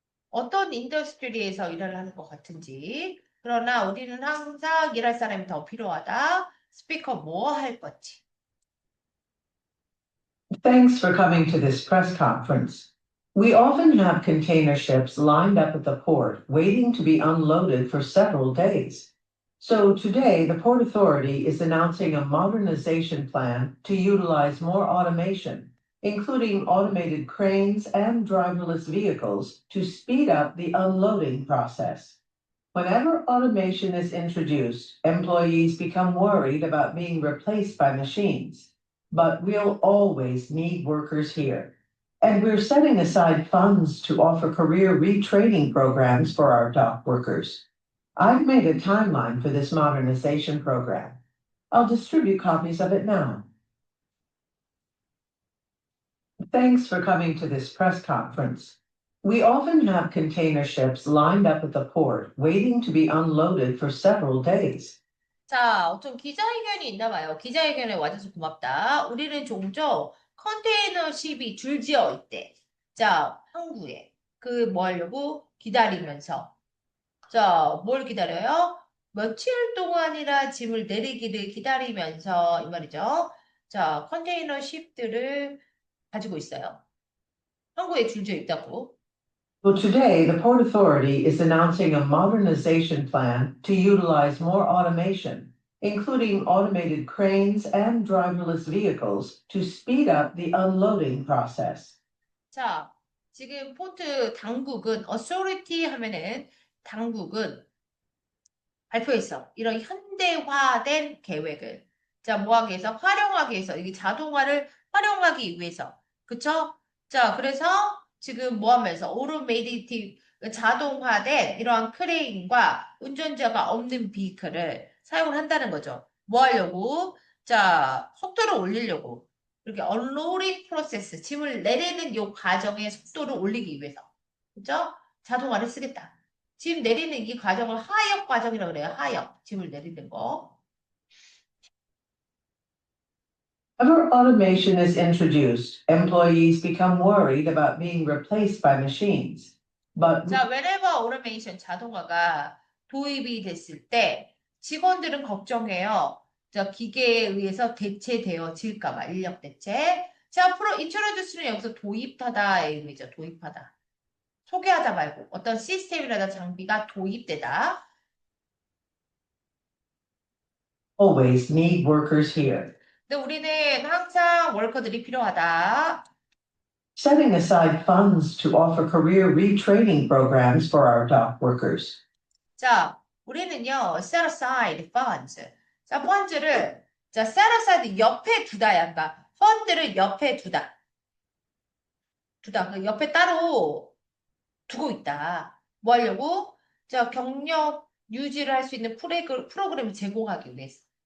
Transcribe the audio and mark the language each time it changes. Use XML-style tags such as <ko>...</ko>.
<ko>어떤 인더스트리에서 일을 하는 것 같은지. 그러나 우리는 항상 일할 사람이 더 필요하다. 스피커 뭐 할 건지.</ko> <en>Thanks for coming to this press conference. We often have container ships lined up at the port, waiting to be unloaded for several days. So today, the Port Authority is announcing a modernization plan to utilize more automation, including automated cranes and driverless vehicles, to speed up the unloading process. Whenever automation is introduced, employees become worried about being replaced by machines. But we'll always need workers here. And we're setting aside funds to offer career retraining programs for our dock workers. I've made a timeline for this modernization program. I'll distribute copies of it now. Thanks for coming to this press conference. We often have container ships lined up at the port, waiting to be unloaded for several days.</en> <ko>자, 어떤 기자회견이 있나 봐요. 기자회견에 와줘서 고맙다. 우리는 종종 컨테이너십이 줄지어 있대. 자, 항구에. 그 뭐 하려고? 기다리면서. 자, 뭘 기다려요? 며칠 동안이나 짐을 내리기를 기다리면서 이 말이죠. 자, 컨테이너십들을 가지고 있어요. 항구에 줄지어 있다고.</ko> <en>Well, today, the Port Authority is announcing a modernization plan to utilize more automation, including automated cranes and driverless vehicles to speed up the unloading process.</en> <ko>자, 지금 포트 당국은 authority 하면은 당국은 발표했어. 이런 현대화된 계획을. 자, 뭐 하기 위해서? 활용하기 위해서. 이게 자동화를 활용하기 위해서. 그쵸? 자, 그래서 지금 뭐 하면서? 오토메이티브, 자동화된 이러한 크레인과 운전자가 없는 비클을 사용을 한다는 거죠. 뭐 하려고? 자, 속도를 올리려고. 이렇게 언로딩 프로세스, 짐을 내리는 요 과정의 속도를 올리기 위해서. 그죠? 자동화를 쓰겠다. 짐 내리는 이 과정을 하역 과정이라고 그래요. 하역. 짐을 내리는 거.</ko> <en>Whenever automation is introduced, employees become worried about being replaced by machines. But</en> <ko>자,</ko> <en>whenever automation</en> <ko>자동화가 도입이 됐을 때 직원들은 걱정해요. 자, 기계에 의해서 대체되어질까 봐, 인력 대체. 자, 앞으로 introduce는 여기서 도입하다의 의미죠. 도입하다. 소개하다 말고 어떤 시스템이라든가 장비가 도입되다.</ko> <en>always need workers here.</en> <ko>근데 우리는 항상 월커들이 필요하다.</ko> <en>Setting aside funds to offer career retraining programs for our dock workers.</en> <ko>자, 우리는요,</ko> <en>set aside funds.</en> <ko>자, 펀드를, 자,</ko> <en>set aside</en> <ko>옆에 두다야. 그러니까, 펀드를 옆에 두다. 그 옆에 따로 두고 있다. 뭐 하려고? 자, 경력 유지를 할 수 있는 프로그램을 제공하기 위해서.</ko>